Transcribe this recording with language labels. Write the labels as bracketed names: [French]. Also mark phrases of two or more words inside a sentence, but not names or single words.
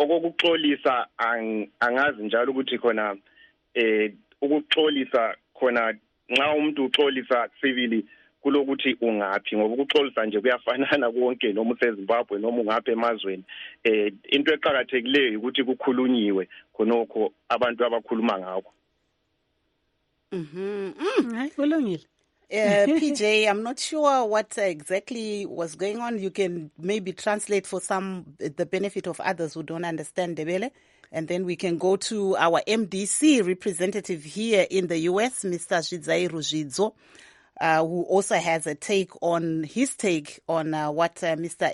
[North Ndebele] okokuxolisa angazi njalo ukuthi khona ukuxolisa khona nxa umuntu uxolisa civili kulokuthi ungaphi, ngoba ukuxolisa nje kuyafanana konke noma useZimbabwe noma ungaphi emazweni. Into eqhakathekileyo ukuthi kukhulunyiwe khonokho abantu abakhuluma ngakho. Kulungile. [English] PJ, I'm not sure what exactly was going on. You can maybe translate for the benefit of others who don't understand Ndebele. And then we can go to our MDC representative here in the US, Mr. Zvidzairu Zvidzo, who also has a take on what Mr.